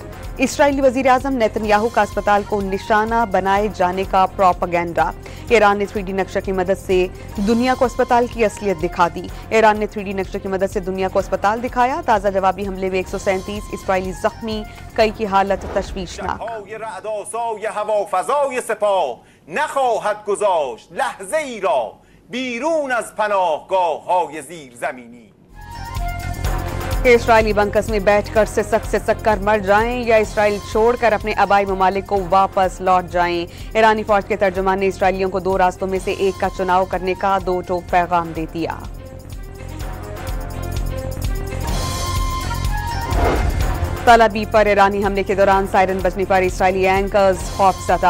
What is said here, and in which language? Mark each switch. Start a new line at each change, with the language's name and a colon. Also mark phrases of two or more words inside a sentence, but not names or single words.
Urdu: اسرائیلی وزیر اعظم نیتن یاہو کا اسپتال کو نشانہ بنائے جانے کا پروپیگنڈا. ایران نے 3D نقشے کی مدد سے دنیا کو اسپتال کی اصلیت دکھا دی. ایران نے 3D نقشے کی مدد سے دنیا کو اسپتال دکھایا۔ تازہ جوابی حملے میں 137 اسرائیلی زخمی، کئی کی حالت تشویشناک.
Persian: نخواهد گذاشت لحظه ای را بیرون از پناهگاه‌های زیرزمینی।
Urdu: اسرائیلی بنکس میں بیٹھ کر سسک کر مر جائیں یا اسرائیل چھوڑ کر اپنے آبائی ممالک کو واپس لوٹ جائیں. ایرانی فوج کے ترجمان نے اسرائیلیوں کو 2 راستوں میں سے ایک کا چناؤ کرنے کا 2 ٹوک پیغام دے دیا. تل ابیب پر ایرانی حملے کے دوران سائرن بجنے پر اسرائیلی اینکرز خوفزدہ.